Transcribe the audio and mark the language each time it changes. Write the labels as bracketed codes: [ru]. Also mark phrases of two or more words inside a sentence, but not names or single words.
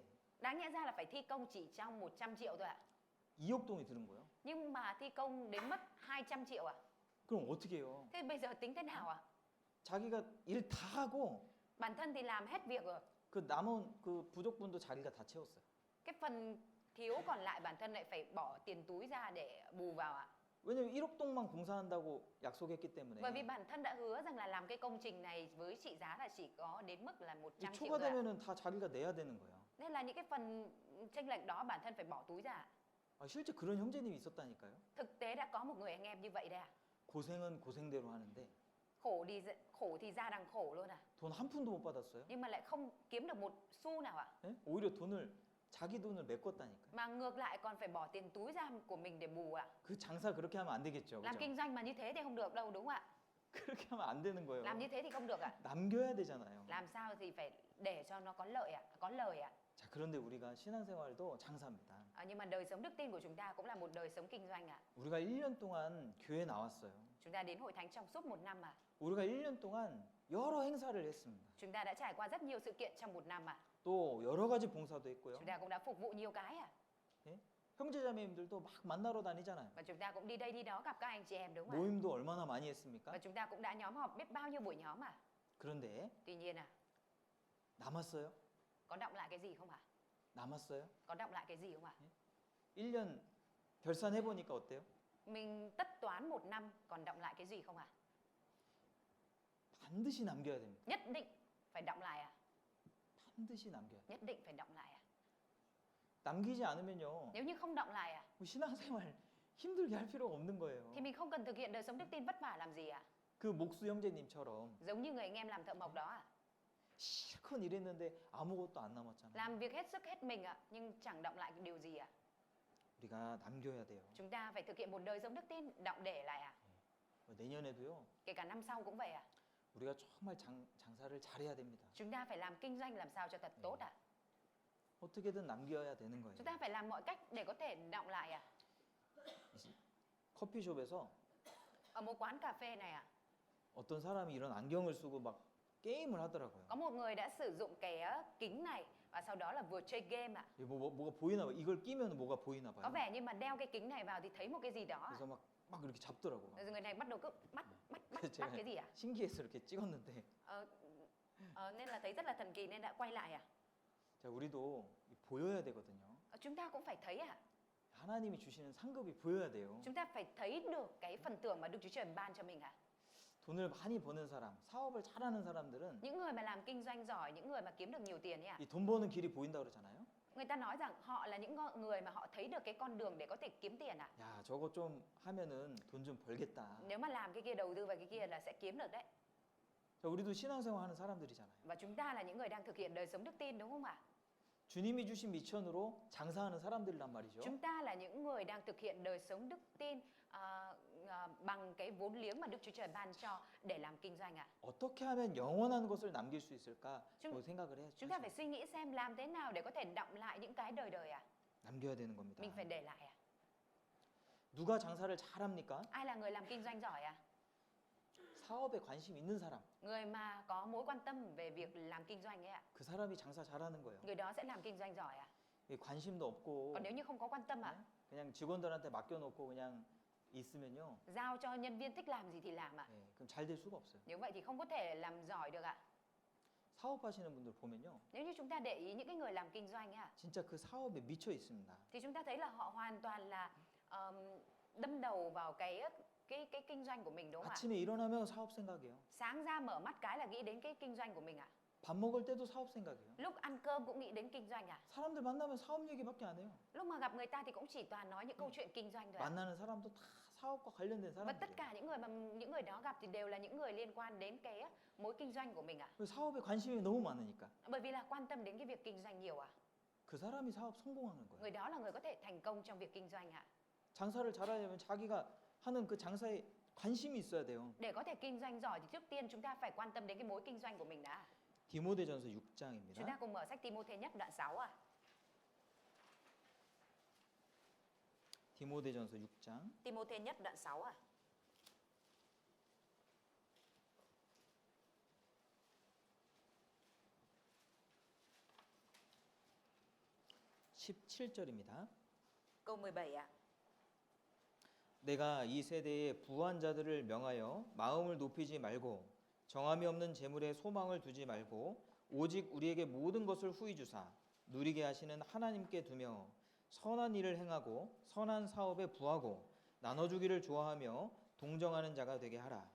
[vi] Đáng nhẽ ra là phải thi công chỉ trong 100 triệu thôi ạ. [ko] 2억 동이 드는 거예요. [vi] Nhưng mà thi công đến mất 200 triệu ạ. [ko] 그럼 어떻게 해요? [vi] Thế bây giờ tính thế nào ạ? [ko] 자기가 일 다 하고 [vi] Bản thân thì làm hết việc rồi. [ko] 그 남은 그 부족분도 자기가 다 채웠어요. [vi] Cái phần thiếu còn lại bản thân lại phải bỏ tiền túi ra để bù vào ạ. [ko] 왜냐면 1억 동만 공사한다고 약속했기 때문에. [vi] Bởi vì bản thân đã hứa rằng là làm cái công trình này với trị giá là chỉ có đến mức là 100 triệu thôi ạ. [ko] 초과되면은 다 자기가 내야 되는 거예요. [vi] Nên là những cái phần chênh lệch đó bản thân phải bỏ túi ra ạ. [ko] 실제 그런 형제님이 있었다니까요. [vi] Thực tế đã có một người anh em như vậy đây ạ. [ko] 고생은 고생대로 하는데 [vi] Khổ thì ra đằng khổ luôn à. [ko] 돈 한 푼도 못 받았어요. [vi] Nhưng mà lại không kiếm được một xu nào ạ. [ko] 네? 오히려 자기 돈을 메꿨다니까요. [vi] Mà ngược lại còn phải bỏ tiền túi ra của mình để bù ạ. [ko] 그 장사 그렇게 하면 안 되겠죠. [vi] Làm [ko] 그죠? [vi] kinh doanh mà như thế thì không được đâu đúng không ạ? [ko] 그렇게 하면 안 되는 거예요. [vi] Làm như thế thì không được ạ. [ko] 남겨야 되잖아요. [vi] Làm sao thì phải để cho nó có lợi ạ, có lời ạ. [ko] 자, 그런데 우리가 신앙생활도 장사입니다. [vi] Nhưng mà đời sống đức tin của chúng ta cũng là một đời sống kinh doanh ạ. [ko] 우리가 1년 동안 교회 나왔어요. [vi] Chúng ta đến hội thánh trong suốt 1 năm ạ. [ko] 우리가 1년 동안 여러 행사를 했습니다. [vi] Chúng ta đã trải qua rất nhiều sự kiện trong 1 năm ạ. [ko] 또 여러 가지 봉사도 했고요. [vi] Chúng ta cũng đã phục vụ nhiều cái ạ. [ko] 예? 형제자매님들도 막 만나러 다니잖아요. [vi] Và chúng ta cũng đi đây đi đó gặp các anh chị em đúng không ạ? [ko] 모임도 얼마나 많이 했습니까? [vi] Và chúng ta cũng đã nhóm họp biết bao nhiêu buổi nhóm ạ. [ko] 그런데 [vi] Tuy nhiên [ko] 남았어요? [vi] có động lại cái gì không ạ? [ko] 남았어요? [vi] Có động lại cái gì không ạ? [ko] 1년 결산해 보니까 어때요? [vi] Mình tất toán 1 năm còn động lại cái gì không ạ? [ko] 반드시 남겨야 됩니다. [vi] Nhất định phải động lại ạ. [ko] 반드시 남겨야 돼요. [vi] Nhất định phải động lại ạ. [ko] 남기지 않으면요. [vi] Nếu như không động lại ạ [ko] 신앙생활 힘들게 할 필요가 없는 거예요. [vi] thì mình không cần thực hiện đời sống đức tin vất vả làm gì ạ? [ko] 그 목수 형제님처럼 [vi] Giống như người anh em làm thợ mộc đó ạ. [ko] 실컷 일했는데 아무것도 안 남았잖아요. [vi] Làm việc hết sức hết mình ạ, nhưng chẳng động lại điều gì ạ. [ko] 우리가 남겨야 돼요. [vi] Chúng ta phải thực hiện một đời sống đức tin động để lại ạ. [ko] 내년에도요. [vi] Kể cả năm sau cũng vậy ạ. [ko] 우리가 정말 장사를 잘해야 됩니다. [vi] Chúng ta phải làm kinh doanh làm sao cho thật tốt ạ. [ko] 어떻게든 남겨야 되는 거예요. [vi] Chúng ta phải làm mọi cách để có thể động lại ạ. [ko] 커피숍에서 [vi] Ở một quán cà phê này ạ, [ko] 어떤 사람이 이런 안경을 쓰고 막 게임을 하더라고요. [vi] Có một người đã sử dụng cái kính này và sau đó là vừa chơi game ạ. [ko] 이게 뭐가 보이나 봐요. 이걸 끼면 뭐가 보이나 [vi] Có [ko] 봐요. [vi] vẻ như mà đeo cái kính này vào thì thấy một cái gì đó. [ko] 그래서 막 이렇게 잡더라고요. [vi] Rồi người này bắt đầu cứ bắt [ko] 그래서 제가 [vi] cái gì ạ? [ko] 신기해서 이렇게 찍었는데 [vi] Nên là thấy rất là thần kỳ nên đã quay lại ạ. [ko] 자, 우리도 보여야 되거든요. [vi] Chúng ta cũng phải thấy ạ. [ko] 하나님이 주시는 상급이 보여야 돼요. [vi] Chúng ta phải thấy được cái phần thưởng mà Đức Chúa Trời ban cho mình ạ. [ko] 돈을 많이 버는 사람, 사업을 잘하는 사람들은 [vi] Những người mà làm kinh doanh giỏi, những người mà kiếm được nhiều tiền ấy ạ. [ko] 이 돈 버는 길이 보인다 그러잖아요. [vi] Người ta nói rằng họ là những người mà họ thấy được cái con đường để có thể kiếm tiền ạ. [ko] 야, 저거 좀 하면은 돈 좀 벌겠다. [vi] Nếu mà làm cái kia, đầu tư vào cái kia là sẽ kiếm được đấy. [ko] 자, 우리도 신앙생활 하는 사람들이잖아요. [vi] Và chúng ta là những người đang thực hiện đời sống đức tin, đúng không ạ? [ko] 주님이 주신 미천으로 장사하는 사람들이란 말이죠. [vi] Chúng ta là những người đang thực hiện đời sống đức tin bằng cái vốn liếng mà Đức Chúa Trời ban cho để làm kinh doanh ạ. [ko] 어떻게 하면 영원한 것을 남길 수 있을까? [vi] chúng- [ko] 뭐 생각을 해야죠. [vi] Chúng ta phải suy nghĩ xem làm thế nào để có thể đọng lại những cái đời đời ạ. [ko] 남겨야 되는 겁니다. [vi] Mình phải để lại ạ. [ko] 누가 장사를 잘합니까? [vi] Ai là người làm kinh doanh giỏi ạ? [ko] 사업에 관심 있는 사람. [vi] Người mà có mối quan tâm về việc làm kinh doanh ấy ạ. [ko] 그 사람이 장사 잘하는 거예요. [vi] Người đó sẽ làm kinh doanh giỏi ạ. [ko] 이 관심도 없고 [vi] Còn nếu như không có quan tâm ạ, [ko] 그냥 직원들한테 맡겨놓고 그냥 있으면요. [vi] giao cho nhân viên thích làm gì thì làm ạ. [ko] 그럼 잘 될 수가 없어요. [vi] Nếu vậy thì không có thể làm giỏi được ạ. [ko] 사업하시는 분들 보면요. [vi] Nếu như chúng ta để ý những cái người làm kinh doanh ấy ạ, [ko] 진짜 그 사업에 미쳐 있습니다. [vi] thì chúng ta thấy là họ hoàn toàn là đâm đầu vào cái kinh doanh của mình, đúng không ạ? [ko] 아침에 일어나면 사업 생각이에요. [vi] Sáng ra mở mắt cái là nghĩ đến cái kinh doanh của mình ạ. [ko] 밥 먹을 때도 사업 생각이에요. [vi] Lúc ăn cơm cũng nghĩ đến kinh doanh ạ. [ko] 사람들 만나면 사업 얘기밖에 안 해요. [vi] Lúc mà gặp người ta thì cũng chỉ toàn nói những câu chuyện kinh doanh thôi ạ. [ko] 만나는 사람도 다 사업과 관련된 [vi] Và tất [ko] 사람들이에요. [vi] cả những người đó gặp thì đều là những người liên quan đến cái mối kinh doanh của mình ạ. [ko] 사업에 관심이 너무 많으니까 [vi] Bởi vì là quan tâm đến cái việc kinh doanh nhiều ạ. [ko] 그 사람이 사업 성공하는 거예요. [vi] Người đó là người có thể thành công trong việc kinh doanh ạ. [ko] 장사를 잘하려면 자기가 하는 그 장사에 관심이 있어야 돼요. [vi] Để có thể kinh doanh giỏi thì trước tiên chúng ta phải quan tâm đến cái mối kinh doanh của mình đã. [ko] 디모데전서 [vi] Chúng [ko] 6장입니다. [vi] ta cùng mở sách Ti-mô-thê nhất đoạn 6 ạ. [ko] 디모데전서 6장 [vi] Ti-mô-thê nhất đoạn 6 ạ. [ko] 17절입니다. [vi] Câu 17 ạ. [ko] 내가 이 세대의 부한 자들을 명하여 마음을 높이지 말고 정함이 없는 재물에 소망을 두지 말고 오직 우리에게 모든 것을 후히 주사 누리게 하시는 하나님께 두며 선한 일을 행하고 선한 사업에 부하고 나눠주기를 좋아하며 동정하는 자가 되게 하라.